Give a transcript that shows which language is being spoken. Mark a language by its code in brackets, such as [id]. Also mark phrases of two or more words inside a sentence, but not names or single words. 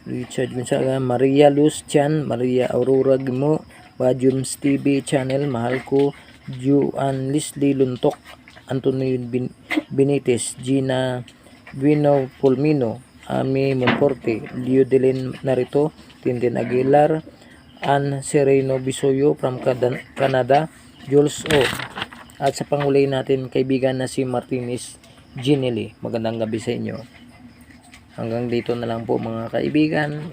[tl] Richard Gonzaga, Maria Luz Chan, Maria Aurora Gimo, Bajums TV channel, mahal ko, Juan Leslie Luntok, Antonio Benitez, Gina Vino Pulmino, Ami Monforte, Leo Delen Narito, Tintin Aguilar, Ann Sereno Bisoyo from Canada, Jules O. At sa panguli natin kaibigan na si Martinez Ginelli. Magandang gabi sa inyo. Hanggang dito na lang po mga kaibigan.